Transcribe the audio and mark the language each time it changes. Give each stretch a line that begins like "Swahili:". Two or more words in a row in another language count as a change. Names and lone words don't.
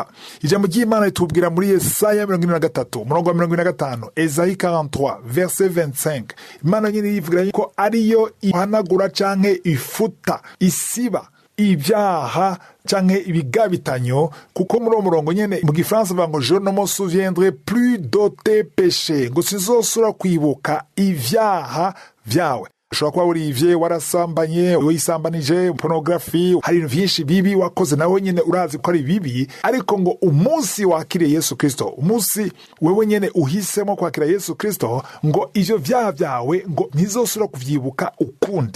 Rundi: Ijambo ry'Imana ritubwira muri Yesaya 43 umurongo wa 25, Esayi 43 verset 25. Imana nyine yivugira yuko ariyo ihanagura canke ifuta, isiba ibyaha canke ibigabitanyo, kuko muri uwo murongo nyene mu Gifaransa bavuga ngo
French: je ne me souviendrai plus de tes péchés,
Rundi: ngo sinzosubira kwibuka ivyaha vyawe. Ushobora kuba urivye, warasambanye, wisambanije, pornography, hari ibintu vyinshi bibi wakoze nawe nyene urazi ko ari bibi, ariko ngo umunsi wakiriye Yesu Kristo, umunsi wewe nyene uhisemo kwakira Yesu Kristo, ngo ivyo vyaha vyawe ngo ntizosubira kuvyibuka ukundi.